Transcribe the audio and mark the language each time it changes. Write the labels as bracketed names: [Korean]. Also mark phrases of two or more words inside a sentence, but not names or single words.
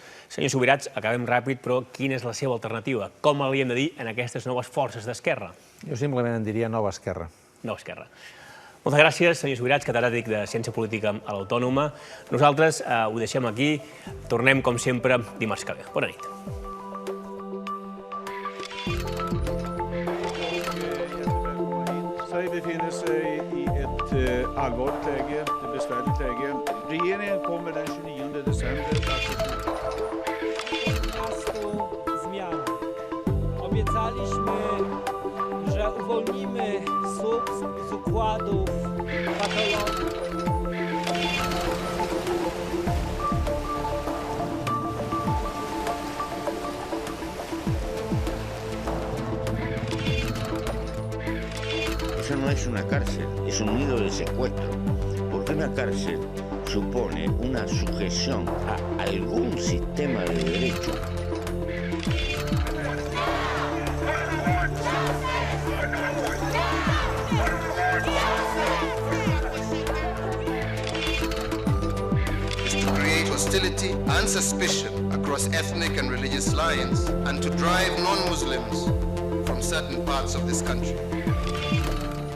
[Catalan] Senyor Subirats, acabem ràpid, però quina és la seva alternativa? Com l'hi hem de dir en aquestes noves forces d'esquerra? Jo simplement en diria nova esquerra. Nova esquerra. Moltes gràcies, senyor Subirats, catedràtic de Ciència Política a l'Autònoma. Nosaltres ho deixem aquí. Tornem, com sempre, dimarts que ve. Bona nit. [Swedish] Sverige befinner sig i ett allvarligt läge, ett besvärligt läge. Regeringen kommer den 29 december [Polish] zmian. Obiecaliśmy, że uwolnimy z układów patologii. [Spanish] Eso no es una cárcel, es un nido de secuestro, porque una cárcel supone una sujeción a algún sistema de derecho. [English] To create hostility and suspicion across ethnic and religious lines and to drive non-Muslims from certain parts of this country.